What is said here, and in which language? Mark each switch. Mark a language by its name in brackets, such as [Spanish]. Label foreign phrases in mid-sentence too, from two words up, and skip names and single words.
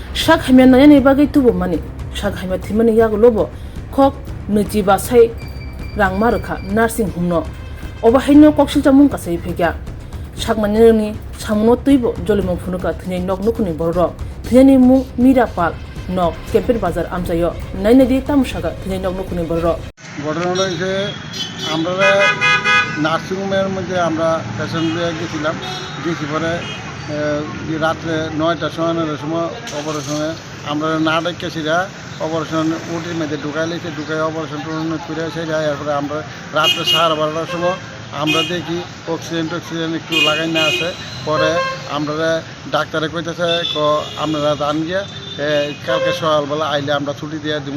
[Kok Borok] sak hamya na ne bagai tubo mani sak hamya thimani ya lobo khok nuji ba sai rang markha [English] nursing home [Kok Borok] no oba haino koksil jamung ka sai phegya sak mani ni samno tuibo jolimo phunuka thini nok nukuni borro thini mu mira pal nok kemper bazar amjayo nainadi tamsaga thini nok nukuni borro [Bangla] ঘটনাটা হচ্ছে আমরা নার্সিংহোমের মধ্যে আমরা পেশেন্ট গেছি পরে রাত্রে 9টার সময় অপারেশনে আমরা না ডেকেছিরা অপারেশন ওটির মধ্যে ঢুকাইলেছে ঢুকাই অপারেশন করে সেটা এরপরে আমরা রাত্রে 12:30টার সময় আমরা দেখি অক্সিজেন একটু লাগাই না আছে পরে আমরা ডাক্তারে কইতেছে আপনারা জান গিয়া কালকে সকালবেলা আইলে আমরা ছুটি দিয়ে দিব